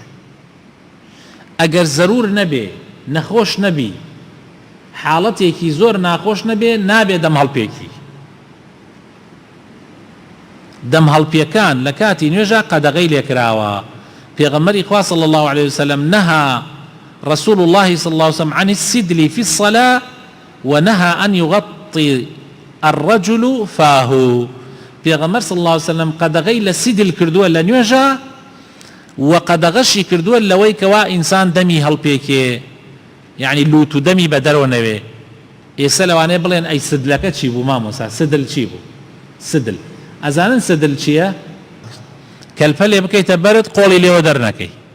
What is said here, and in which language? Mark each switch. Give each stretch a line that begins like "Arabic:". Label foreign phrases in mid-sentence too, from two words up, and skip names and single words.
Central Kurdish: ئەگەر زەرور نەبێ، نەخۆش نەبی، حاڵەتێکی زۆر ناخۆش نەبێ، نابێ دەم هەڵپێکی. دەم هەڵپێکان لە کاتی نوێژە قەدەغەی لێکراوە. پێغەمبەری خوا
Arabic: صلی الله عليه وسلم نهى رسول الله صلى الله عليه وسلم عن السدل في الصلاة ونهى أن يغطي الرجل فاه.
Central Kurdish: پێغەمبەر
Arabic: صلی الله عليه وسلم
Central Kurdish: قەدەغەی لە سیدل کردووە لە نوێژە و قەدەغەشی کردووە لەوەی کەوا ئینسان دەمی هەڵپێکێ، یعنی لوت و دەمی بە دەرەوە نەوێ. ئێستا لەوانەیە بڵێن ئەی سدلەکە چی بوو مامۆستا سدل چی بوو سدل ئەزانن سدل چییە کەلپە لێ بکەیتە بەرت قۆڵی لێوە دەرنەکەی